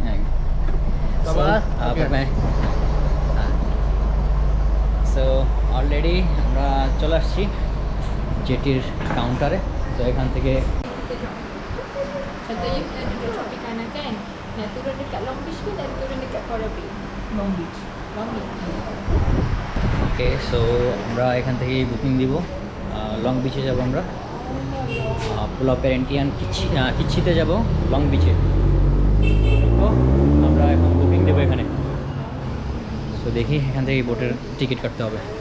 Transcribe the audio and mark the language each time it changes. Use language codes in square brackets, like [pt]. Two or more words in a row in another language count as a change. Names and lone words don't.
[en] Bye. So already [bn] আমরা চলে আসছি জেটির কাউন্টারে। তো এখান থেকে [ms] Contohnya kita duduk shopping kanan kan, nak turun dekat Long Beach ke nak turun dekat Coral Bay? Long Beach. [bn] ওকে, সো আমরা এখান থেকে বুকিং দিব। লং বিচে যাব আমরা। পুলা পেরেন্টিয়ান কিচ্ছিতে যাব লং বিচে। তো আমরা এখন বুকিং দেবো এখানে। সো দেখি এখান থেকে বোটের টিকিট কাটতে হবে।